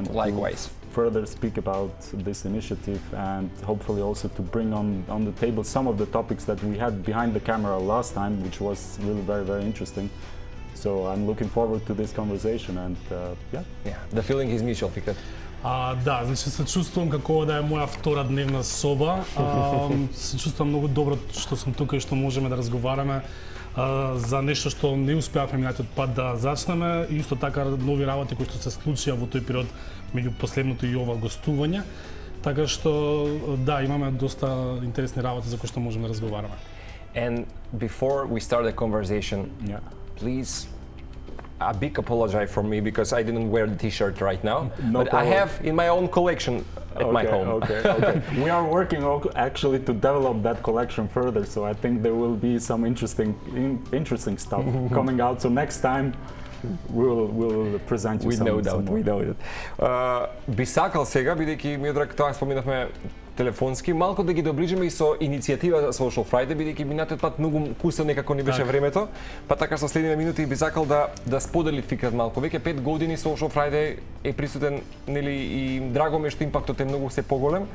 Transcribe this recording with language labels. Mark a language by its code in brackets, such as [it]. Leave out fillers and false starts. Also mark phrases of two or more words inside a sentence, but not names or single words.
[en] likewise further speak about this initiative and hopefully also to bring on the table some of the topics that we had behind the camera last time, which was really very, very interesting. So I'm looking forward to this conversation and yeah. The feeling is mutual, Fikret. [mk] Да, значи се чувствувам како да е моја втора дневна соба. Се чувствувам многу добро што сум тука и што можеме да разговараме за нешто што не успеавме минатиот пат да зачнеме и исто така нови работи кои што се случија во тој период меѓу последното и ова гостување. Така што да, имаме доста интересни работи за кои што можеме да разговараме. [en] And before we start the conversation, please a big apology from me because I didn't wear the t-shirt right now, no but problem. I have in my own collection at my home. Okay. We are working actually to develop that collection further, so I think there will be some interesting stuff coming out. So next time we'll present you some more. We know that. [mk] Би сакал сега, бидејќи миодраг тоа споминавме телефонски, малку да ги доближиме и со иницијатива за Social Friday, бидејќи минатиот пат многу кусно некако ни беше времето, па така со следните минути би сакал да сподели Фикрет малку. Веќе 5 години Social Friday е присутен, нели, и драго ми што импактот е многу се поголем.